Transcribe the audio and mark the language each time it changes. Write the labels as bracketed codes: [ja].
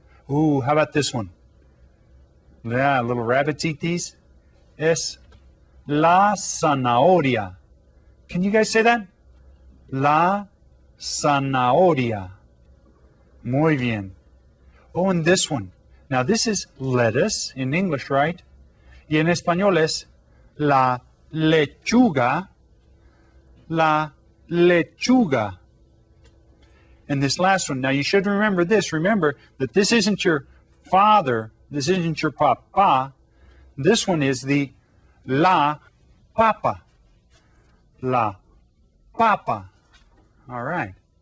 [en] Ooh, how about this one? Yeah, little rabbits eat these. [es] Es la zanahoria. [en] Can you guys say that? [es] La zanahoria. Muy bien. [en] Oh, and this one. Now, this is lettuce in English, right? [es] Y en español es la lechuga. La lechuga. [en] And this last one, now you should remember this. Remember that this isn't your father. This isn't your papa. This one is the la papa. [es] La papa. [en] All right.